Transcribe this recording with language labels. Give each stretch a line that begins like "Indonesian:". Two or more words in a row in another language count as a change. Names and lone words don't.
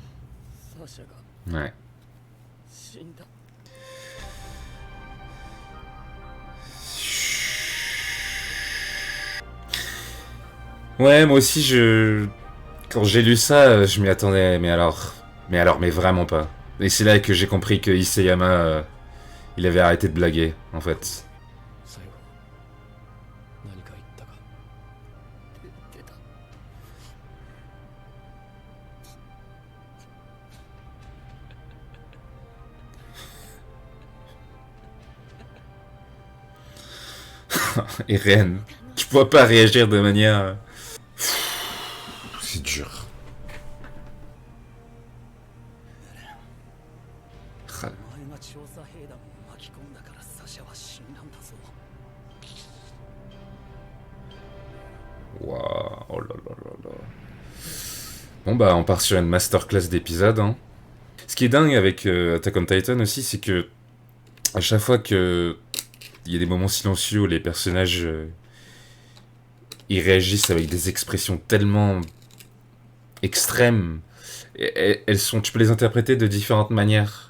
French: Ouais. Ouais, moi aussi, quand j'ai lu ça, je m'y attendais, mais vraiment pas. Et c'est là que j'ai compris que Isayama, il avait arrêté de blaguer, en fait.
Japanese: 最後何か言ったか。出た。
French: Et Ren, tu pourras pas réagir de manière... C'est dur. Ah,
Japanese: お前が調査兵団を巻き込んだからサシャは死んだんだぞ。
French: waouh, oh là là là là. Bon bah, on part sur une masterclass d'épisodes, hein. Ce qui est dingue avec Attack on Titan aussi, c'est que à chaque fois que il y a des moments silencieux où les personnages ils réagissent avec des expressions tellement extrêmes, elles sont, tu peux les interpréter de différentes manières.